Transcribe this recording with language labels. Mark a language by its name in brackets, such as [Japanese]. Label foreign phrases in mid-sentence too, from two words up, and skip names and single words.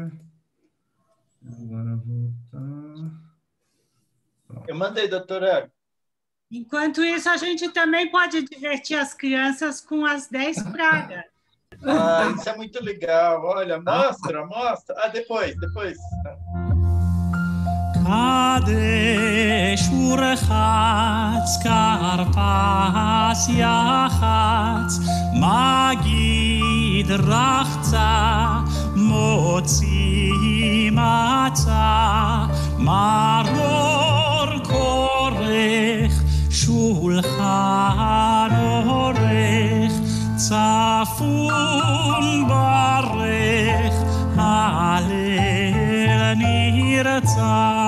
[Portuguese] Agora voltar. Pronto. Eu mandei, doutora. Enquanto isso, a gente também pode divertir as crianças com as 10 pragas. Isso é muito legal. Olha, mostra. Depois. [Hebrew] קדש ורחץ כרפס יחץ מגיד רחצה מוציא מצה מרור כורך שלחן עורך צפון ברך הלל נרצה.